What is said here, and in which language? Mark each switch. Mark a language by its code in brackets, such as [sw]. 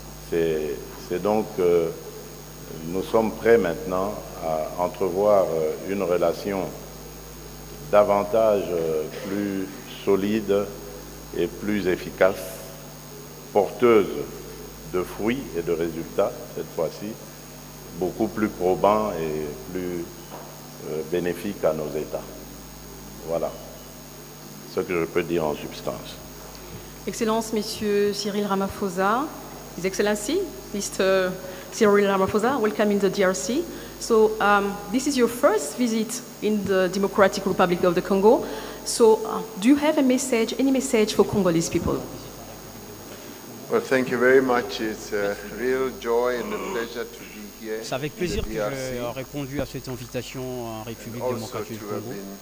[fr] C'est donc nous sommes prêts maintenant à entrevoir une relation davantage plus solide et plus efficace, porteuse de fruits et de résultats, cette fois-ci, beaucoup plus probants et plus bénéfiques à nos États. Voilà ce que je peux dire en substance. Excellences, Monsieur Cyril Ramaphosa, [en] His Excellency, Mr. Cyril Ramaphosa, welcome in the DRC. So this is your first visit in the Democratic Republic of the Congo. So do you have a message, any message for Congolese people? Well, thank you very much. It's a real joy and a pleasure to be here. [fr] C'est avec plaisir que j'ai répondu à cette invitation en République démocratique du Congo.